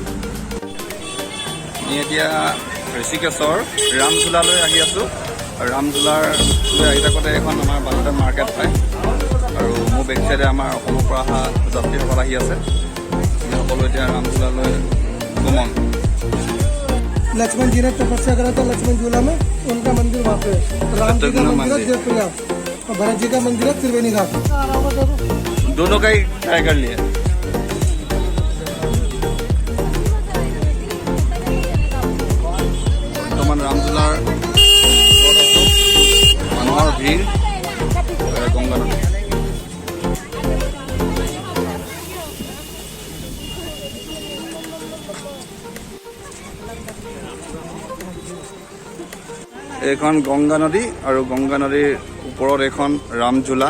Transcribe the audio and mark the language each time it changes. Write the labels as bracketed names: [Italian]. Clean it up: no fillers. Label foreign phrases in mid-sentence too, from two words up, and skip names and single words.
[Assamese] আমি এতিয়া ঋষিকেশৰ ৰামঝোলালৈ আহি আছোঁ। ৰামঝোলালৈ আহি থাকোঁতে এখন আমাৰ বাজেটৰ মাৰ্কেট পায়, আৰু মোৰ বেক চাইডে আমাৰ অসমৰ পৰা অহা যাত্ৰীসকল আহি আছে। আমি সকলো এতিয়া ৰামঝোলালৈ গমন। [Hindi] लक्ष्मण जी ने तपस्या करा था लक्ष्मण झूला में, उनका मंदिर वहाँ पे। राम जी का मंदिर है देवप्रयाग और भरत जी का मंदिर है त्रिवेणी घाट। दोनों का ही ट्राई कर लिया। [Assamese] বৰ্তমান ৰামঝোলাৰ মানুহৰ ভিৰ গংগা নদী। এইখন গংগা নদী, আৰু গংগা নদীৰ ওপৰত এখন ৰামঝোলা।